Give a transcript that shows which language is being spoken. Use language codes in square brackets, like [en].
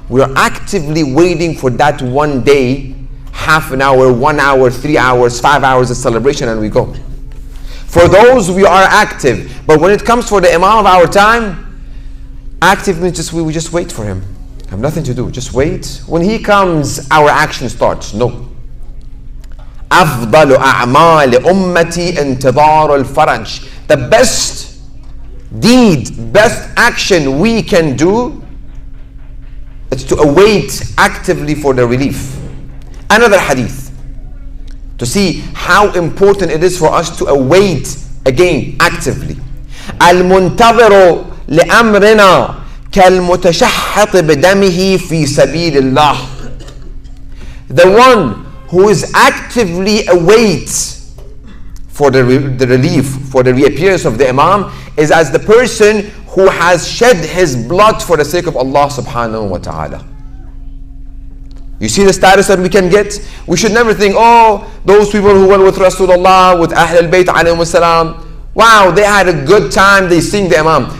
[en] We are actively waiting for that one day, half an hour, 1 hour, 3 hours, 5 hours of celebration, and we go. For those, we are active. But when it comes for the Imam of our time, active means we just wait for him. Have nothing to do, just wait. When he comes, our action starts. No. [ar] أفضل أعمال أمتي انتظار الفرج. [en] The best deed, best action we can do is to await actively for the relief. Another hadith to see how important it is for us to await again actively. [ar] المنتظر لأمرنا كالمتشحط بدمه في سبيل الله. [en] The one who is actively awaits for the relief, for the reappearance of the Imam, is as the person who has shed his blood for the sake of Allah subhanahu wa ta'ala. You see the status that we can get? We should never think, oh, those people who went with Rasulullah, with Ahl al-Bayt alayhim salam, wow, they had a good time, they sing the Imam.